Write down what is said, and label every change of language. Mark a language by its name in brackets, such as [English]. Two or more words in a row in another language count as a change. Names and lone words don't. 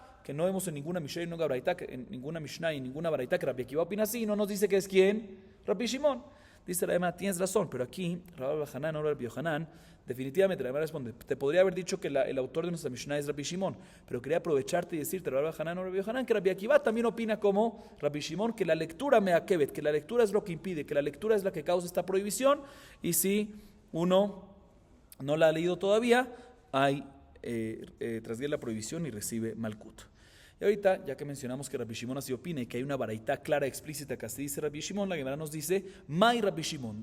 [Spanish] Que no vemos en ninguna Mishnah y en ninguna baraita que Rabbi Akiva opina así, no nos dice que es ¿quién? Rabbi Shimon. Dice la Gemara: tienes razón, pero aquí Rabba bar Hanan o Rabbi Yohanan, definitivamente la Gemara responde: te podría haber dicho que el autor de nuestra Mishnah es Rabbi Shimon, pero quería aprovecharte y decirte, Rabba bar Hanan o Rabbi Yohanan, que Rabbi Akiva también opina como Rabbi Shimon, que la lectura [Hebrew] מעכבת, [Spanish] que la lectura es lo que impide, que la lectura es la que causa esta prohibición, y si uno no la ha leído todavía, transgrede la prohibición y recibe malkut. Y ahorita, ya que mencionamos que Rabbi Shimon así opina y que hay una baraita clara, explícita que así dice Rabbi Shimon, la Gemara nos dice: [Aramaic] Mai Rabbi Shimon.